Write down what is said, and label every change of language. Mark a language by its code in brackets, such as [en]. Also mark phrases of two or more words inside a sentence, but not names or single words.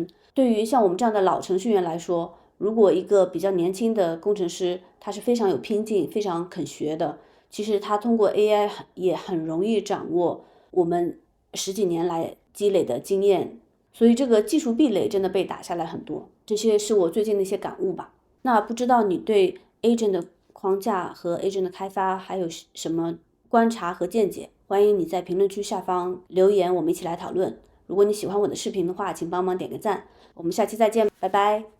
[zh] 對於像我們這樣的老程序員來說，如果一個比較年輕的工程師，他是非常有拼勁、非常肯學的，其實他通過 AI 也很容易掌握我們十幾年來積累的經驗，所以這個技術壁壘真的被打下來很多。這些是我最近的一些感悟吧。那不知道你對 agent 的框架和 agent 的開發還有什麼觀察和見解，歡迎你在評論區下方留言，我們一起來討論。如果你喜歡我的視頻的話，請幫忙點個讚。我們下期再見，拜拜。